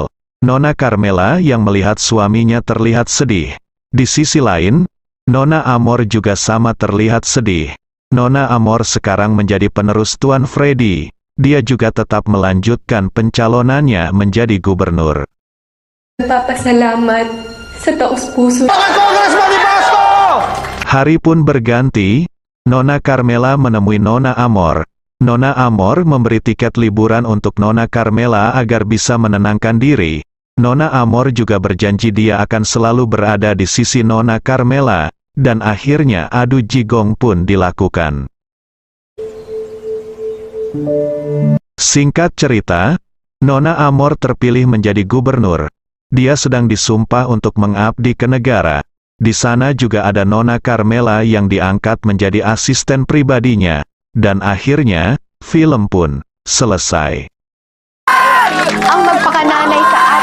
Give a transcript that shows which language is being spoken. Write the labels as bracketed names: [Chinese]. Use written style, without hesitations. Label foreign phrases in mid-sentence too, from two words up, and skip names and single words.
[Indonesian] Nona Carmela yang melihat suaminya terlihat sedih. Di sisi lain, Nona Amor juga sama terlihat sedih. Nona Amor sekarang menjadi penerus Tuan Freddy. Dia juga tetap melanjutkan pencalonannya menjadi gubernur. [Filipino] Nagpapasalamat sa taos-puso. [Indonesian] Hari pun berganti, Nona Carmela menemui Nona Amor. Nona Amor memberi tiket liburan untuk Nona Carmela agar bisa menenangkan diri. Nona Amor juga berjanji dia akan selalu berada di sisi Nona Carmela, dan akhirnya adu jigong pun dilakukan. Singkat cerita, Nona Amor terpilih menjadi gubernur. Dia sedang disumpah untuk mengabdi ke negara. Di sana juga ada Nona Carmela yang diangkat menjadi asisten pribadinya. Dan akhirnya, film pun selesai. [Filipino] Ang magpakananay sa